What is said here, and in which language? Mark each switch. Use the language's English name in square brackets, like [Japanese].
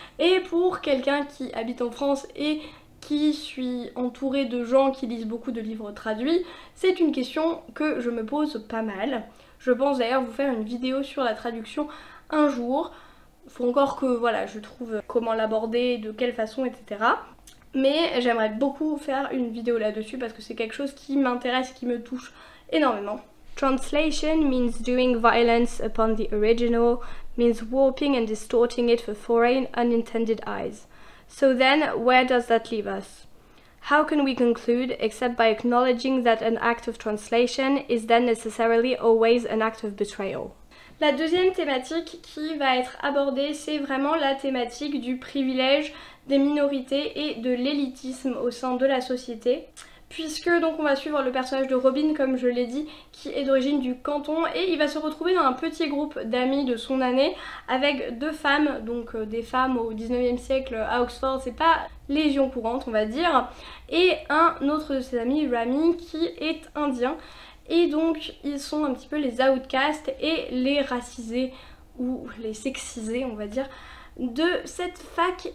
[French] Et pour quelqu'un qui habite en France et qui suis entourée de gens qui lisent beaucoup de livres traduits, c'est une question que je me pose pas mal. Je pense d'ailleurs vous faire une vidéo sur la traduction un jour. Faut encore que voilà, je trouve comment l'aborder, de quelle façon, etc. Mais j'aimerais beaucoup faire une vidéo là-dessus parce que c'est quelque chose qui m'intéresse, qui me touche énormément. [English] Translation means doing violence upon the original, means warping and distorting it for foreign unintended eyes. So then, where does that leave us? How can we conclude except by acknowledging that an act of translation is then necessarily always an act of betrayal? [French] La deuxième thématique qui va être abordée, c'est vraiment la thématique du privilège des minorités et de l'élitisme au sein de la société. Puisque donc on va suivre le personnage de Robin, comme je l'ai dit, qui est d'origine du Canton, et il va se retrouver dans un petit groupe d'amis de son année avec deux femmes, donc des femmes au 19e siècle à Oxford, c'est pas légion courante on va dire, et un autre de ses amis, Rami, qui est indien, et donc ils sont un petit peu les outcasts et les racisés, ou les sexisés on va dire, de cette fac.